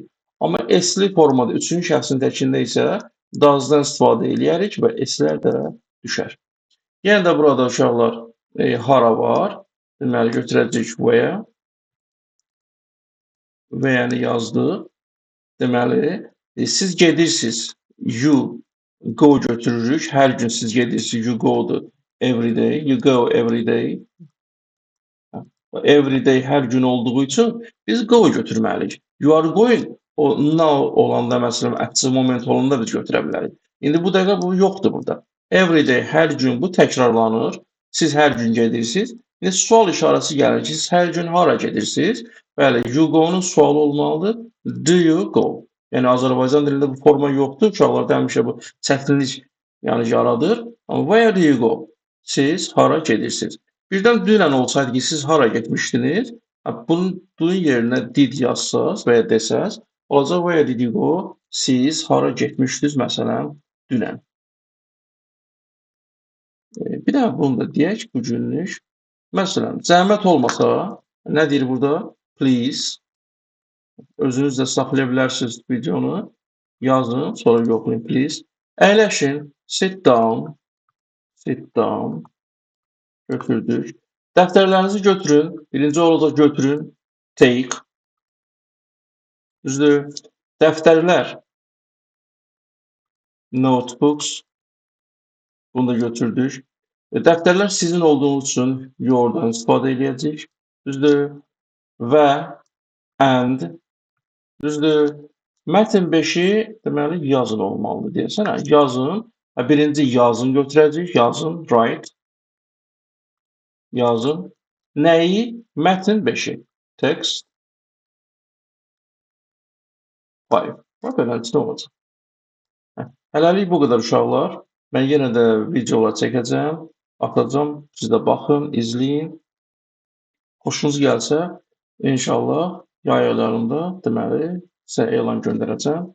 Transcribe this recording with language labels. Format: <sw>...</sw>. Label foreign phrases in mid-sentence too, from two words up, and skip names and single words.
<az>Amma s-li formada üçüncü şəxsin təkində isə does-dan istifadə eləyərik və s-lər də düşər. Yenə də burada uşaqlar hara var. Deməli, götürəcəyik where. Və yəni yazdıq. Deməli, siz gedirsiniz.</az> <en>You go</en> <az>götürürük. Hər gün siz gedirsiniz.</az> <en>You go-dur. Every day. You go every day. Every day</en> <az>hər gün olduğu üçün biz go götürməliyik.</az> <en>You are going o now</en> <az>olanda məsələn</az> <en>active moment</en> <az>olanda biz götürə bilərik. İndi bu dəqiqə bu yoxdur burada.</az> <en>Every day</en> <az>hər gün bu təkrarlanır. Siz hər gün gedirsiniz. İndi sual işarəsi gəlir ki, siz hər gün hara gedirsiniz? Bəli,</az> <en>you go-nun</en> <az>sualı olmalıdır.</az> <en>Do you go?</en> <az>Yəni Azərbaycan dilində bu forma yoxdur. Uşaqlarda həmişə bu çətinlik yəni yaradır.</az> <en>Amma where do you go?</en> <az>Siz hara gedirsiniz? Birdən dünən olsaydı ki, siz hara getmişdiniz? Bunun yerinə did yazsaz və ya desəz, olacaq</az> <en>where did you go?</en> <az>Siz hara getmişdiniz məsələn dünən. Bir də bunu da deyək bu günlük. Məsələn, zəhmət olmasa, nə deyir burada? Please. Özünüz də saxlaya bilərsiniz videonu. Yazın, sonra yoxlayın, please. Əyləşin,</az> <en>sit down. Sit down.</en> <az>Götürdük. Dəftərlərinizi götürün. Birinci olacaq götürün. Take. Düzdür. Dəftərlər. Notebooks. Bunu da götürdük. Dəftərlər sizin olduğunuz üçün yourdan istifadə edəcəyik. Düzdür. Və and. Düzdür. Mətn 5-i deməli yazın olmalıdır deyəsən. Yazın. Birinci yazın götürəcəyik. Yazın. Write. Yazın. Nəyi? Mətn 5-i. Text. 5. Beləncə olacaq. Hələlik bu qədər uşaqlar. Mən yenə də videolar çəkəcəm. Atacam. Siz də baxın, izləyin. Xoşunuz gəlsə, inşallah yay aylarında deməli sizə elan göndərəcəm.</az>